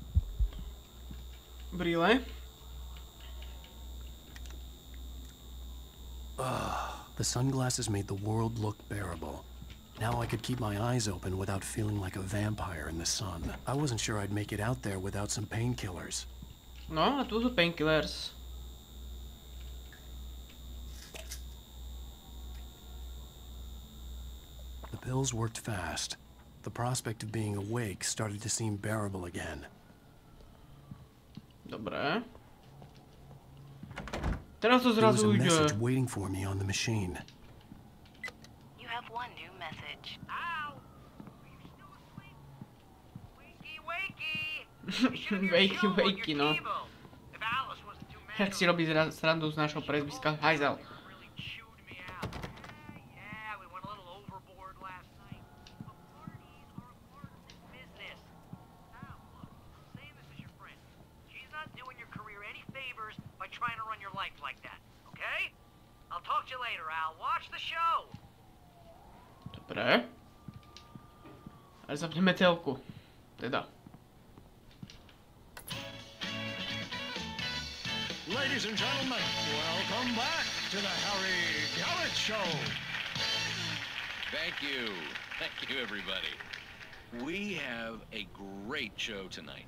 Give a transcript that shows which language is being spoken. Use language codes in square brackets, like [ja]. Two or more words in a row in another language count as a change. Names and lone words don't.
[cs] Brýle. [en] The sunglasses made the world look bearable. Now I could keep my eyes open without feeling like a vampire in the sun. I wasn't sure I'd make it out there without some painkillers. [sk] No, a tu sú painkillers. [en] The pills worked fast. The prospect of being awake started to seem bearable again. [sk] Dobre. Teraz to [en] There was [sk] zrazu [en] a message [sk] ide. [en] waiting for me on the machine. You have one new message. Ow! Are you still asleep? Wakey, wakey! You should have your Wakey, show on your wakey, no. cable. If Alice wasn't too mad [sk] Jak si robí srandu z našho prezviska Hajzel. [en] really chewed me out. Yeah, we went a little overboard last night. But parties are a part of this business. Now, look, I'm saying this as your friend. She's not doing your career any favors by trying to run your life like that, okay? I'll talk to you later, Al. Watch the show. [sk] Dobre. Ale zapneme telku. Teda. [en] Ladies and gentlemen, welcome back to the Harry Garrett Show. Thank you. Thank you, everybody. We have a great show tonight.